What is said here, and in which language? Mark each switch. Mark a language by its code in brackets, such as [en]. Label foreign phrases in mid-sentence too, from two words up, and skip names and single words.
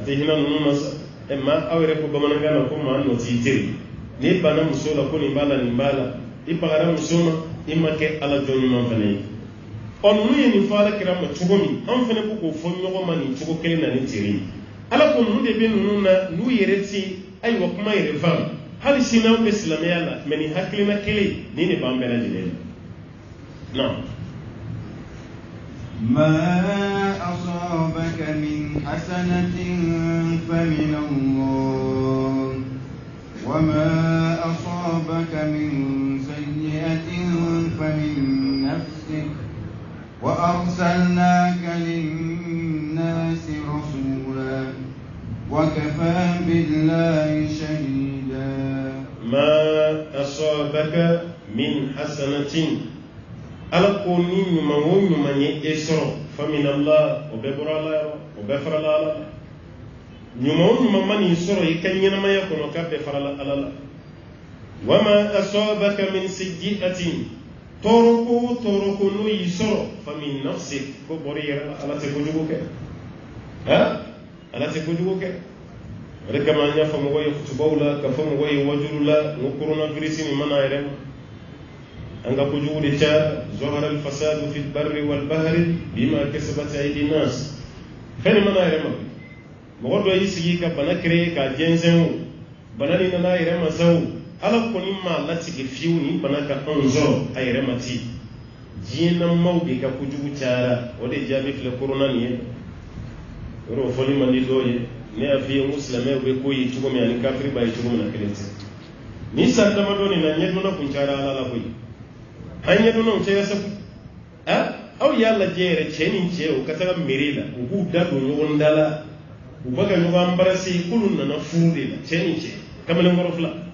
[bm] tɛ hinɛ ninnu ma sa maa aw yɛrɛ ko bamanankan na ko maa nɔ t'i teri n'i banna muso la ko nin b'a la nin b'a la i bagara muso ma i ma kɛ ala jɔn ɲuman fana ye ɔ ninnu ye nin fɔ ala kira ma cogo min an fana ko k'o fɔ ɲɔgɔn ma nin cogo kelen na ni teri ye ala ko ninnu de bɛ ninnu na n'u yɛrɛ ti ayiwa kuma yɛrɛ faamu hali sini anw bɛ silamɛya la mɛ nin hakilina kelen nin de b'an bɛɛ lajɛlen na [ar] ما أصابك من حسنة فمن الله وما أصابك من سيئة فمن نفسك وأرسلناك للناس رسولا وكفى بالله شهيدا ما أصابك من حسنة [bm] ala ko ni ɲuman o ɲuman ye e sɔrɔ [ar] فمن الله [bm] o bɛ bɔra ala yɔrɔ o bɛ farala ala la ɲuman o ɲuman ma nin sɔrɔ i ka ɲɛnamaya kɔnɔ k'a bɛ farala ala la [ar] وما أصابك من سيئة [bm] tɔɔrɔ ko n'o y'i sɔrɔ [ar] فمن نفسك [bm] ko bɔra i yɛrɛ la ala tɛ kojugu kɛ ala tɛ kojugu kɛ o de kama an y'a fɔ mɔgɔ ye kutubaw la ka fɔ mɔgɔ ye wajulu la n ko coronavirus min mana yɛrɛ ma an ka kojugu de ca [ar] ظهر الفساد في البر والبحر بما كسبت أيدي الناس [bm] fɛn mana yɛrɛ ma mɔgɔ dɔ y'i sigi ka bana créer ka jɛnsɛn o bana nin nana yɛrɛ ma sa o ala kɔni ma latigɛ fiyewu ni bana ka anw sɔrɔ a yɛrɛ ma ci diɲɛnamaw de ka kojugu cayara o de jaabi filɛ corona nin ye yɔrɔ o fɔli man di dɔw ye ne y'a f'i ye n ko silamɛw bɛ ko ye cogo min ani kafiri b'a ye cogo min na kelen tɛ ni san damadɔ nin na ɲɛdɔnna kun cayara ala la koyi an ɲɛdɔnnaw cɛya sabu aw y'a lajɛ yɛrɛ cɛ ni cɛ o ka taga mairie la u k'u da don ɲɔgɔn da la u bɛ ka ɲɔgɔn embrasser k'olu nana furu de la cɛ ni cɛ kamalenkɔrɔ fila